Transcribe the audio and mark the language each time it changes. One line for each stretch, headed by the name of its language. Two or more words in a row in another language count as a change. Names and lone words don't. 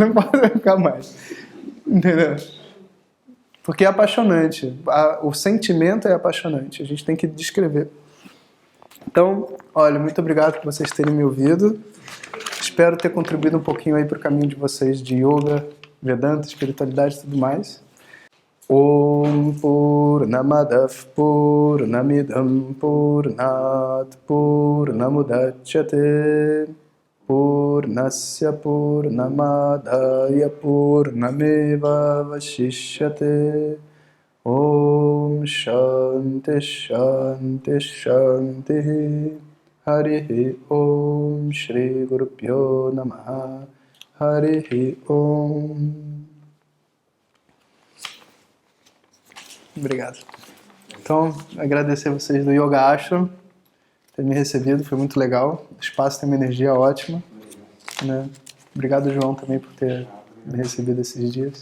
Portuguese: Não pode ficar mais. Entendeu? Porque é apaixonante. O sentimento é apaixonante. A gente tem que descrever. Então, olha, muito obrigado por vocês terem me ouvido. Espero ter contribuído um pouquinho aí para o caminho de vocês de yoga, Vedanta, espiritualidade e tudo mais.
Sanskrit: ॐ पूर्णमदः पूर्णमिदं पूर्णात् पूर्णमुदच्यते पूर्णस्य पूर्णमादाय पूर्णमेव अवशिष्यते ॐ शान्तिः शान्तिः शान्तिः हरिः ॐ श्री गुरुभ्यो नमः हरिः ॐ.
Portuguese: Obrigado. Então, agradecer a vocês do Yoga Ashram por terem me recebido, foi muito legal. O espaço tem uma energia ótima. Né? Obrigado, João, também por ter me recebido esses dias.